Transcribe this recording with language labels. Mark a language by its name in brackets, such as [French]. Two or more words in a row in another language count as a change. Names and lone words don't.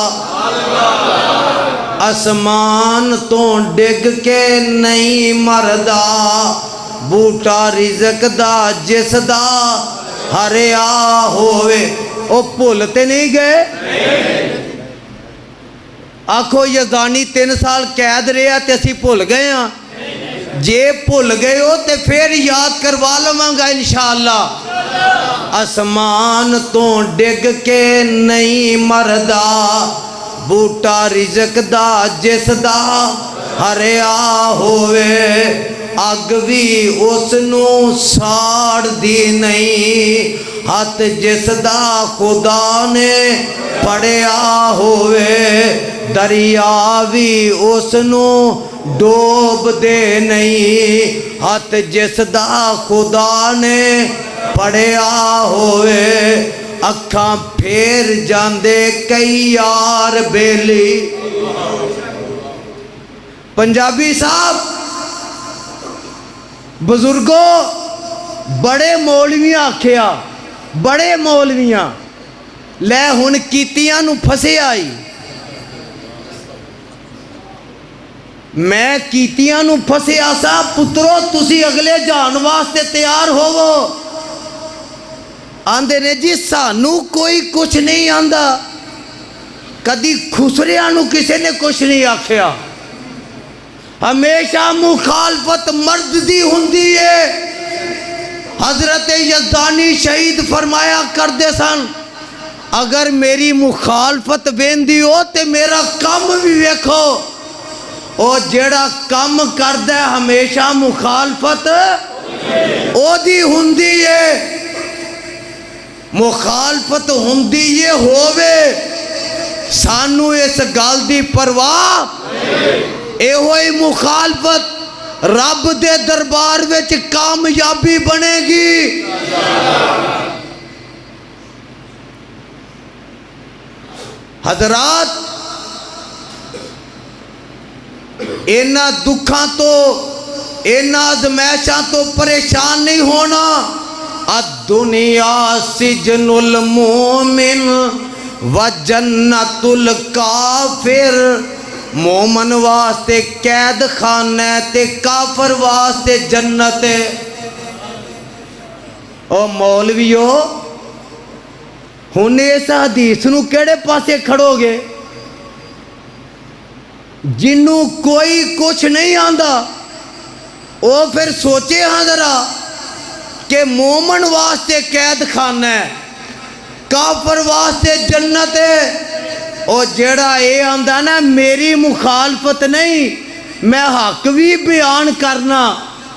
[Punjabi] اسمان تو ڈگ کے نہیں مردا بوٹا رزق دا جس دا ہریا ہوئے او بھولتے نہیں گئے آکھو یزدانی 3 سال قید رہا تے اسی بھول گئے ہاں جے بھول گئے ہو تے پھر یاد کروا لواں گا [Arabic] انشاءاللہ [Punjabi] اسمان تو ڈگ کے نہیں مردا بوٹا رزق دا جس دا ہریا ہوئے اگ بھی اس نو ساڑ دی نہیں ہاتھ جس دا خدا نے پڑیا ہوئے دریا بھی اس نو ڈوب دے نہیں ہاتھ جس دا خدا نے پڑیا ہوئے اکھاں پھیر جاندے کئی یار بیلی پنجابی صاحب بزرگوں بڑے مولویاں آکھیا بڑے مولویاں لے ہن کیتیاں نو پھسے آئی میں کیتیاں نو پھسے آسا پترو تسی اگلے جان واسطے تیار ہوو آندے نے جی سانو کوئی کچھ نہیں آندا کدی خسریاں نو کسے نے کچھ نہیں آکھیا ہمیشہ مخالفت مرد دی ہوندی ہے حضرت یزدانی شہید فرمایا کردے سن اگر میری مخالفت بیندی ہو تے میرا کم بھی ویکھو او جیڑا کم کردے ہمیشہ مخالفت او دی ہوندی ہے مخالفت ہوندی یہ ہووے سانو اس گل دی پرواہ اے ہوئی مخالفت رب دے دربار وچ کامیابی بنے گی حضرات اینا دکھاں تو اینا آزمائشاں تو پریشان نہیں ہونا [Arabic] الدنیا سجن المومن و جنت الکافر [Punjabi] مومن واسطے قید خانہ تے کافر واسطے جنت او مولویو ہن اس حدیث نو کیڑے پاسے کھڑو گے جنوں کوئی کچھ نہیں آندا او پھر سوچے ہاں ذرا کہ مومن واسطے قید خانہ ہے کافر واسطے جنت ہے او جیڑا اے آندہ نا میری مخالفت نہیں میں حق بھی بیان کرنا